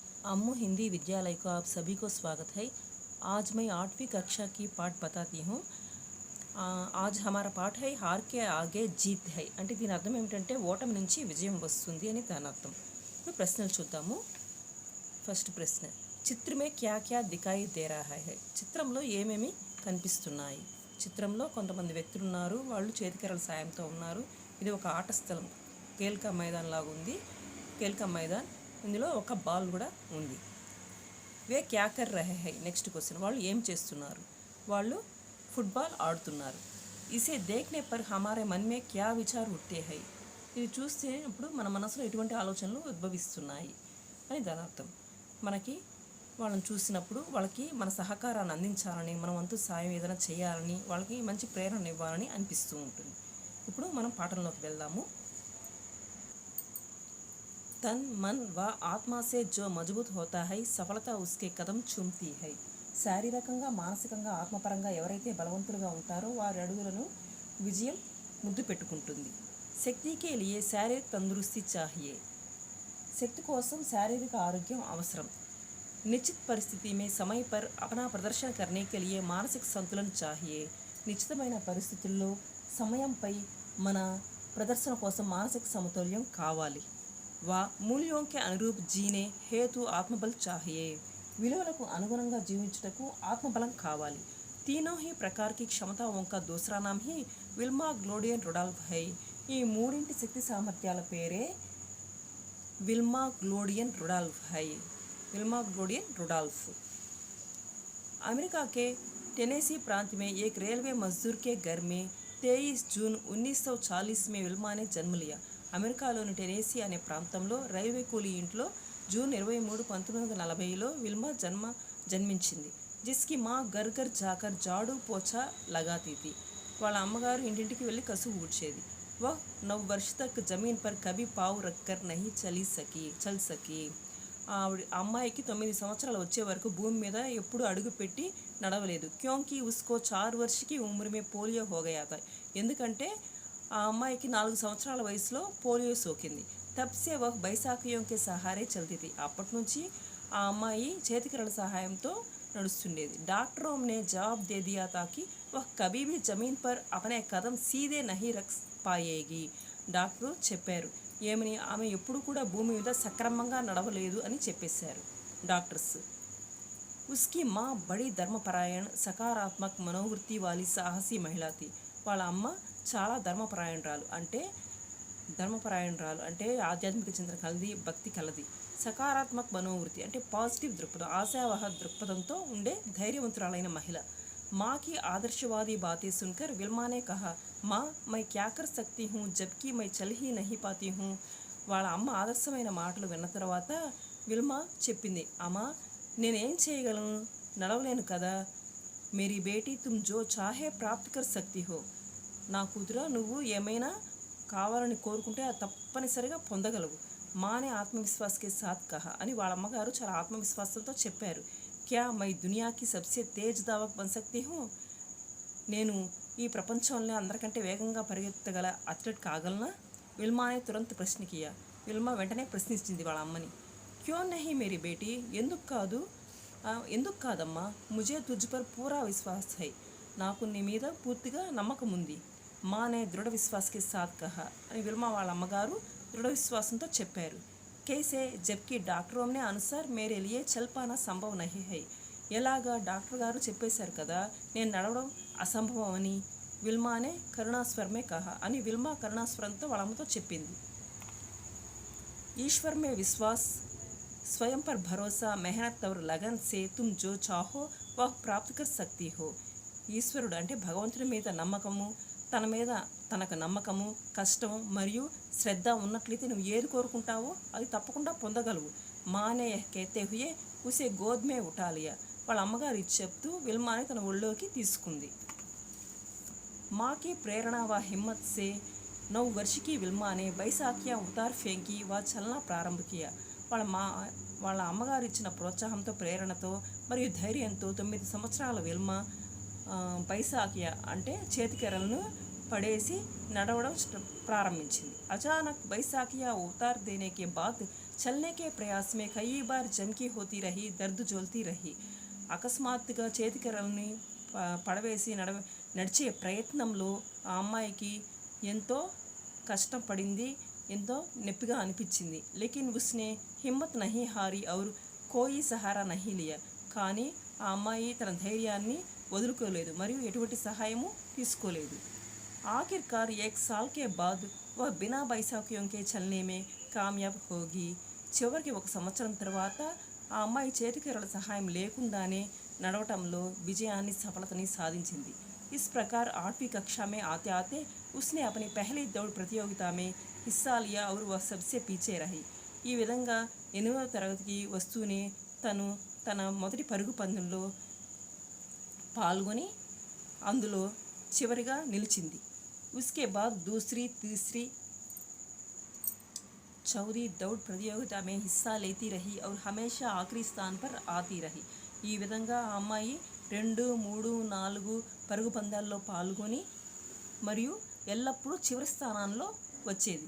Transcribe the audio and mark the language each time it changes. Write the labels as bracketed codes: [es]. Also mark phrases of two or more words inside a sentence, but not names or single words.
[hi] अम्मू हिंदी विद्यालय को आप सभी को स्वागत है। आज मैं 8वीं कक्षा की पाठ बताती हूँ। आज हमारा पाठ है हार के आगे जीत है। [te] అంటే దీని అర్థం ఏమిటంటే ఓటమి నుంచి విజయం వస్తుంది అని దాని అర్థం. ఇప్పుడు ప్రశ్నలు చూద్దాము. [hi] फर्स्ट प्रश्न, चित्र में क्या क्या दिखाई दे रहा है. [te] చిత్రంలో ఏమేమి కనిపిస్తున్నాయి? చిత్రంలో కొంతమంది వ్యక్తులు ఉన్నారు, వాళ్ళు చేతికర్రల సాయంతో ఉన్నారు. ఇది ఒక ఆట స్థలం, [hi] खेल का मैदान [te] లాగా ఉంది. [hi] खेल का मैदान, [te] ఇందులో ఒక బాల్ కూడా ఉంది. [hi] वे क्या कर रहे हैं. [en] next question, [te] వాళ్ళు ఏం చేస్తున్నారు? వాళ్ళు ఫుట్బాల్ ఆడుతున్నారు. [hi] इसे देखने पर हमारे मन में क्या विचार उठते हैं. [te] ఇది చూస్తేప్పుడు మన మనసులో ఎటువంటి ఆలోచనలు ఉద్భవిస్తున్నాయి అని దాని అర్థం. మనకి వాళ్ళని చూసినప్పుడు వాళ్ళకి మన సహకారాన్ని అందించాలని, మన వంతు సాయం ఏదైనా చేయాలని, వాళ్ళకి మంచి ప్రేరణ ఇవ్వాలని అనిపిస్తూ ఉంటుంది. ఇప్పుడు మనం పాఠంలోకి వెళ్దాము. [hi] तन मन व आत्मा से जो मजबूत होता है सफलता उसके कदम चूमती है. [te] శారీరకంగా, మానసికంగా, ఆత్మపరంగా ఎవరైతే బలవంతులుగా ఉంటారో వారి అడుగులను విజయం ముద్దు పెట్టుకుంటుంది. [hi] शक्ति के लिए शारीरिक तंदुरुस्ती चाहिए. [te] శక్తి కోసం శారీరక ఆరోగ్యం అవసరం. [hi] निश्चित परिस्थिति में समय पर अपना प्रदर्शन करने के लिए मानसिक संतुलन चाहिए. [te] నిశ్చితమైన పరిస్థితుల్లో సమయంపై మన ప్రదర్శన కోసం మానసిక సమతుల్యం కావాలి. [hi] వా మూల్యోं के अनुरूप जीने हेतु आत्मबल चाहिए. [te] విలువలకు అనుగుణంగా జీవించుటకు ఆత్మబలం కావాలి. [hi] तीनों ही प्रकार की क्षमताओं का दूसरा नाम ही విల్మా గ్లోడియన్ రుడాల్ఫ్ है. [te] ఈ మూడింటి శక్తి సామర్థ్యాల పేరే విల్మా గ్లోడియన్ రుడాల్ఫ్ है. విల్మా గ్లోడియన్ రుడాల్ఫ్. [hi] अमेरिका के टेनेसी प्रांत में एक रेलवे मजदूर के घर में 23 जून 1940 में विल्मा ने जन्म लिया. [te] అమెరికాలోని టెనేసీ అనే ప్రాంతంలో రైల్వే కూలీ ఇంట్లో జూన్ 23, 1940లో విల్మా జన్మించింది. [hi] जिसकी माँ घर घर जाकर झाड़ू पोछा लगाती थी. [te] వాళ్ళ అమ్మగారు ఇంటింటికి వెళ్ళి కసువు ఊడ్చేది. [hi] వహ్ 9 वर्ष तक ज़मीन पर कभी पाँव रखकर नहीं चल सकी. [te] ఆవిడ అమ్మాయికి 9 సంవత్సరాలు వచ్చే వరకు భూమి మీద ఎప్పుడు అడుగు పెట్టి నడవలేదు. [hi] क्योंकि उसको 4 वर्ष की उम्र में పోలియో हो गया था. [te] ఎందుకంటే ఆ అమ్మాయికి 4 సంవత్సరాల వయసులో పోలియో సోకింది. [hi] तब से वह बैसाखियों के सहारे चलती. [te] అప్పటి నుంచి ఆ అమ్మాయి చేతికరల సహాయంతో నడుస్తుండేది. [hi] డాక్టరోं ने जवाब दे दिया था कि वह कभी भी जमीन पर अपने कदम सीधे नहीं रख पाएगी. [te] డాక్టరు చెప్పారు ఏమని, ఆమె ఎప్పుడు కూడా భూమి మీద సక్రమంగా నడవలేదు అని చెప్పేశారు డాక్టర్స్. [hi] उसकी माँ बड़ी धर्मपरायण सकारात्मक मनोवृत्ति वाली साहसी महिला थी. [te] వాళ్ళ అమ్మ చాలా ధర్మపరాయణరాలు అంటే ఆధ్యాత్మిక చింతన కలది, భక్తి కలది. సకారాత్మక మనోవృత్తి అంటే పాజిటివ్ దృక్పథం, ఆశావహ దృక్పథంతో ఉండే ధైర్యవంతురాలైన మహిళ. [hi] माँ की आदर्शवादी बातें सुनकर विल्मा ने कहा माँ मैं क्या कर सकती हूँ जबकि मैं चल ही नहीं पाती हूँ. [te] వాళ్ళ అమ్మ ఆదర్శమైన మాటలు విన్న తర్వాత విల్మా చెప్పింది, అమ్మా నేనేం చేయగలను, నడవలేను కదా. [hi] मेरी बेटी तुम जो चाहे प्राप्त कर सकती हो. [te] నా కూతురా, నువ్వు ఏమైనా కావాలని కోరుకుంటే అది తప్పనిసరిగా పొందగలవు. [hi] माँ ने आत्मविश्वास के साथ कहा [te] అని వాళ్ళ అమ్మగారు చాలా ఆత్మవిశ్వాసంతో చెప్పారు. [hi] क्या मैं दुनिया की सबसे तेज़ धावक बन सकती हूँ. [te] నేను ఈ ప్రపంచంలో అందరికంటే వేగంగా పరిగెత్తగల అథ్లెట్ కాగలనా? [hi] विल्मा ने तुरंत प्रश्न किया. [te] విల్మా వెంటనే ప్రశ్నించింది వాళ్ళ అమ్మని. [hi] क्यों नहीं मेरी बेटी. [te] ఎందుకు కాదమ్మా. [hi] मुझे तुझ पर पूरा विश्वास है. [te] నాకు నీ మీద పూర్తిగా నమ్మకం ఉంది. [hi] माँ ने दृढ़ विश्वास के साथ कहा [te] అని విల్మా వాళ్ళ అమ్మగారు దృఢ విశ్వాసంతో చెప్పారు. [hi] कैसे जबकि డాక్టరోं ने अनुसार मेरे लिए चल पाना संभव नहीं है. [te] ఎలాగా, డాక్టర్ గారు చెప్పేశారు కదా నేను నడవడం అసంభవం అని. [hi] विल्मा ने करुणास्वर में कहा [te] అని విల్మా కరుణాస్వరంతో వాళ్ళ అమ్మతో చెప్పింది. [hi] ईश्वर में विश्वास, स्वयं पर भरोसा, मेहनत और लगन से तुम जो चाहो वह प्राप्त कर सकती हो. [te] ఈశ్వరుడు అంటే భగవంతుడి మీద నమ్మకము, తన మీద తనకు నమ్మకము, కష్టము మరియు శ్రద్ధ ఉన్నట్లయితే నువ్వు ఏది కోరుకుంటావో అది తప్పకుండా పొందగలవు. [hi] माँ ने कहते हुए उसे गोद में उठा लिया. [te] వాళ్ళ అమ్మగారు ఇది చెప్తూ విల్మాని తన ఒళ్ళోకి తీసుకుంది. [hi] माँ की प्रेरणा व हिम्मत से 9 वर्ष की विल्मा ने बैसाखियाँ उतार फेंकी व चलना प्रारंभ किया. [te] వాళ్ళ అమ్మగారు ఇచ్చిన ప్రోత్సాహంతో, ప్రేరణతో మరియు ధైర్యంతో 9 సంవత్సరాల విల్మా బైసాఖియా అంటే చేతికెరలను పడేసి నడవడం ప్రారంభించింది. [hi] अचानक बैसाखियाँ उतार देने के बाद चलने के प्रयास में कई बार जमकी होती रही, दर्द झोलती रही. [te] అకస్మాత్తుగా చేతికర్రల్ని పడవేసి నడిచే ప్రయత్నంలో ఆ అమ్మాయికి ఎంతో కష్టపడింది, ఎంతో నొప్పిగా అనిపించింది. [hi] लेकिन उसने हिम्मत नहीं हारी और कोई सहारा नहीं लिया. [te] కానీ ఆ అమ్మాయి తన ధైర్యాన్ని వదులుకోలేదు మరియు ఎటువంటి సహాయము తీసుకోలేదు. [hi] आखिरकार 1 साल के बाद वह बिना बैसाखियों के चलने में कामयाब होगी. [te] చివరికి 1 సంవత్సరం తర్వాత ఆ అమ్మాయి చేతికర్రల సహాయం లేకుండానే నడవటంలో విజయాన్ని సఫలతని సాధించింది. [hi] इस प्रकार 8वीं कक्षा में आते आते उसने अपनी पहली दौड़ प्रतियोगिता में हिस्सा लिया और वह सबसे पीछे रही. [te] ఈ విధంగా 8వ తరగతికి వస్తూనే తను తన మొదటి పరుగు పందెంలో పాల్గొని అందులో చివరిగా నిలిచింది. [hi] उसके बाद दूसरी, तीसरी, चौथी दौड़ प्रतियोगिता में हिस्सा लेती रही और हमेशा आखिरी स्थान पर आती रही. [te] ఈ విధంగా ఆ అమ్మాయి 2, 3, 4 పరుగు పందాల్లో పాల్గొని మరియు ఎల్లప్పుడూ చివరి స్థానాల్లో వచ్చేది.